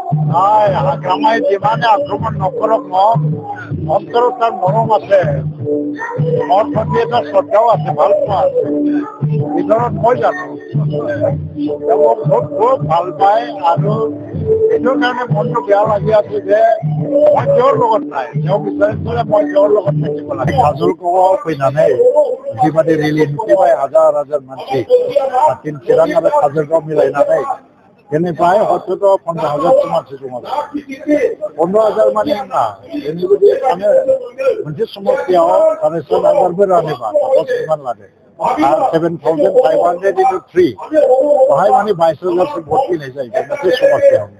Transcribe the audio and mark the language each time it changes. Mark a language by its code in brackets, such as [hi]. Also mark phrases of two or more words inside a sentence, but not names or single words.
[as] নাই আক্ৰমাই যিমানে আক্ৰমণ নকৰক অন্তৰত তাৰ মৰম আছে, মন প্ৰতি এটা শ্ৰদ্ধাও আছে, ভাল পোৱা আছে। ভিতৰত মই জানো মোক খুব ভাল পায় আৰু এইটোৰ কাৰণে মনটো বেয়া লাগি আছে যে মই তেওঁৰ লগত নাই, তেওঁ বিচাৰিছিলে মই তেওঁৰ লগত থাকিব লাগে। [brx] কাজলগাঁও फैनानै बेबादि रेलि नुफैबाय हाजार हाजार मानसि चिरां आरो काजलगांव मिलायनानै बेनिफ्राय हयथ' 15,000 मानसि दङ। 15,000 माने नङा, जोंनि बायदि सानो मोनसे समस्यायाव 7,500 रानोबा सापस लादो आरो 7,503 बाहाय माने 22,000 भट फैनाय जायो मोनसे समस्यायावनो।